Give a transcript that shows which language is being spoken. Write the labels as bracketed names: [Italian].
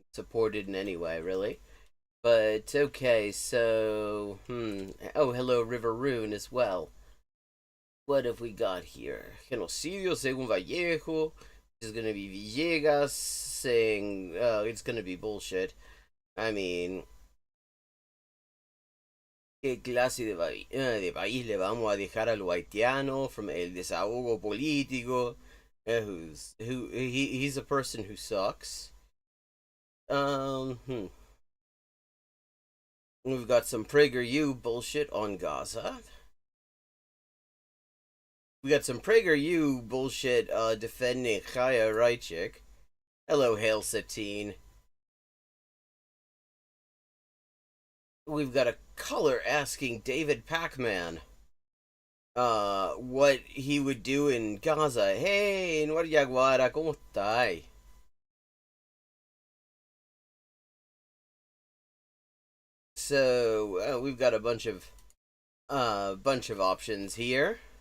[English] Supported in any way, really. But, okay, so... Oh, hello, River Rune as well. What have we got here? [Spanish] Genocidio según Vallejo. [English] This is gonna be Villegas saying, it's gonna be bullshit. [Spanish] I mean, ¿qué clase de país le vamos a dejar a los haitianos from el desahogo político? [English] He's a person who sucks. We've got some PragerU bullshit on Gaza. We got some PragerU bullshit defending Chaya Reichik. Hello, Hail Satine. We've got a color asking David Pacman what he would do in Gaza. [Spanish] Hey, Noriaguara, ¿cómo estás? [English] So we've got a bunch of options here.